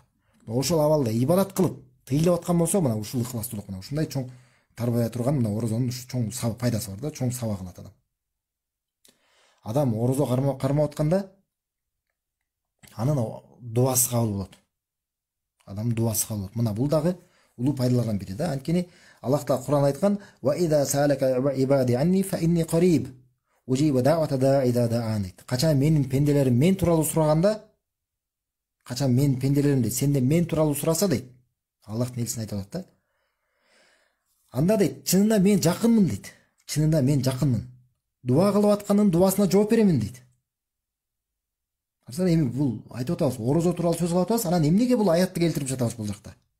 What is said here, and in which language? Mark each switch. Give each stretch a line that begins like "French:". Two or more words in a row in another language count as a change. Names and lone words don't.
Kyrgyz: Ошол абалда ибадат кылып, тыйылып аткан болсо, мына ушул ыхластуулук мына ушундай чоң тарбия турган мына орозонун чоң пайдасы бар да, чоң сабак алат адам. Адам орозо кармап атканда анын дуасы кабыл болот. Адамдын дуасы кабыл болот. Мына бул дагы улуу пайдалардан бири да. Анткени Аллах Таала Кур'ан айткан:
Arabic: "وإذا سألك عبادي عني فإني قريب أجيب دعوة الداع إذا دعان."
Kyrgyz: Качан менин пенделерим мен тууралуу сураганда, качан менин пенделерим дейт, сенден мен тууралуу сураса дейт. Аллахтын элчиси айтып атат да. Анда дейт, чынында мен жакынмын дейт. Чынында мен жакынмын. Дуа кылып атканын дуасына жооп беремин дейт. Эми бул айтып атабыз, орозо тууралуу сөз кылып атабыз, анан эмнеге бул аятты келтирип жатабыз бул жакта?